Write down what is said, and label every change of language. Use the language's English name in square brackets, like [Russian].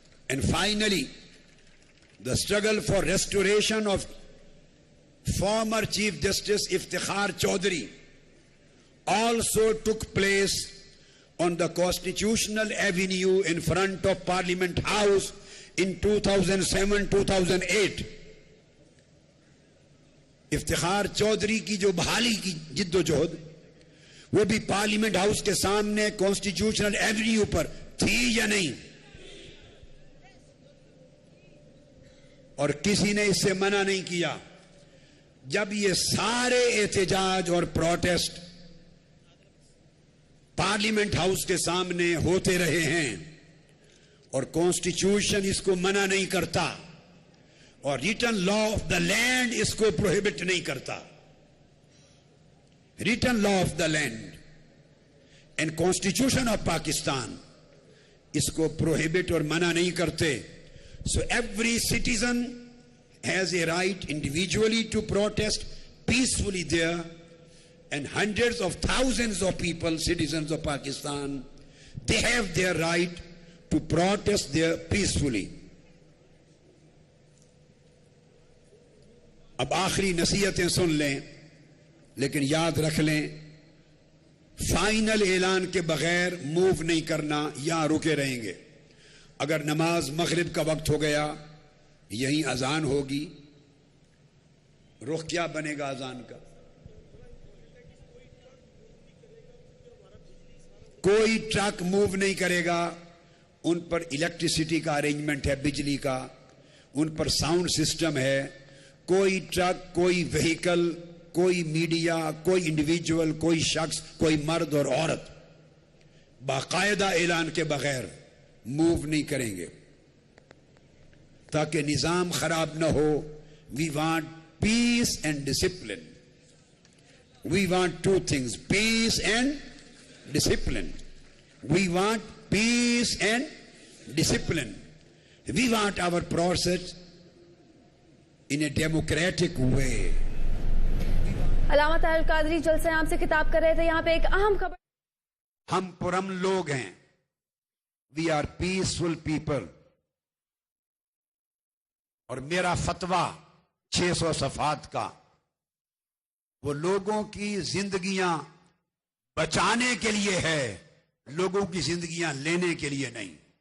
[English] And finally, the struggle for restoration of former Chief Justice Iftikhar Chaudhary also took place on the Constitutional Avenue in front of Parliament House in 2007-2008. [Urdu] Iftikhar Chaudhry کی جو بحالی کی جد و جہد وہ بھی پارلیمنٹ ہاؤس کے سامنے کانسٹیٹیوشنل ایونیو پر تھی یا نہیں؟ اور کسی نے اس سے منع نہیں کیا. جب یہ سارے احتجاج اور پروٹیسٹ پارلیمنٹ ہاؤس کے سامنے ہوتے رہے ہیں اور کانسٹیٹیوشن اس کو منع نہیں کرتا اور [English] written law of the land [Urdu] اس کو پروہیبٹ نہیں کرتا. [English] written law of the land and constitution of Pakistan [Urdu] اس کو پروہیبٹ اور منع نہیں کرتے. [English] So every citizen has a right individually to protest peacefully there, and hundreds of thousands of people, citizens of Pakistan, they have their right to protest there peacefully. [Urdu] اب آخری نصیحتیں سن لیں لیکن یاد رکھ لیں فائنل اعلان کے بغیر موو نہیں کرنا، یہاں رکے رہیں گے. اگر نماز مغرب کا وقت ہو گیا یہیں اذان ہوگی، رخ کیا بنے گا اذان کا؟ کوئی ٹرک موو نہیں کرے گا، ان پر الیکٹریسٹی کا ارینجمنٹ ہے، بجلی کا، ان پر ساؤنڈ سسٹم ہے. کوئی ٹرک، کوئی وہیکل، کوئی میڈیا، کوئی انڈیویجول، کوئی شخص، کوئی مرد اور عورت باقاعدہ اعلان کے بغیر موو نہیں کریں گے تاکہ نظام خراب نہ ہو. [English] We want peace and discipline. We want two things, peace and discipline. We want peace and discipline. We want our process in a democratic way. [Urdu] علامہ طاہر القادری جلسہ عام سے خطاب کر رہے تھے. یہاں پہ ایک اہم خبر، ہم پرامن لوگ ہیں. [English] We are peaceful people. [Urdu] اور میرا فتویٰ 600 صفحات کا وہ لوگوں کی زندگیاں بچانے کے لیے ہے، لوگوں کی زندگیاں لینے کے لیے نہیں.